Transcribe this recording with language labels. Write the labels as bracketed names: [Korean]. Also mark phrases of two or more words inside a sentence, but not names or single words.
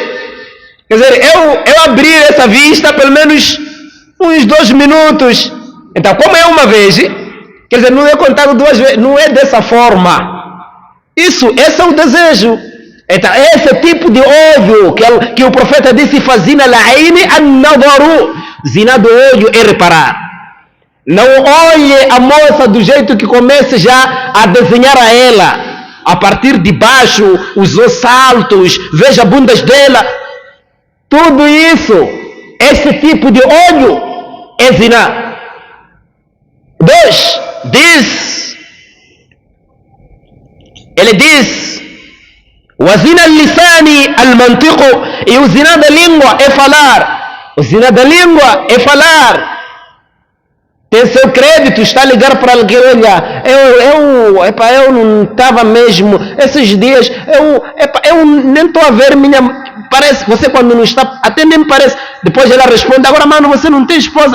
[Portuguese] Quer dizer, eu abrir essa vista pelo menos uns 2 minutos. Então, como é uma vez, quer dizer, não é contado 2 vezes, não é dessa forma. Esse é o desejo. Então, esse tipo de olho que o profeta disse, [Arabic] فزنا العين النظر. [Portuguese] Zina do olho é reparar. Não olhe a moça do jeito que comece já a desenhar a ela. A partir de baixo, os saltos, veja bundas dela. Tudo isso, esse tipo de olho é zina. 2, ele diz, o [Arabic] زنا اللسان المنطق, [Portuguese] e o zina da língua é falar. O zina da língua é falar. Tem seu crédito, está a ligar para alguém, olha, eu não estava mesmo, esses dias, eu nem estou a ver minha... Parece, você quando não está, até nem parece, depois ela responde, agora mano, você não tem esposa.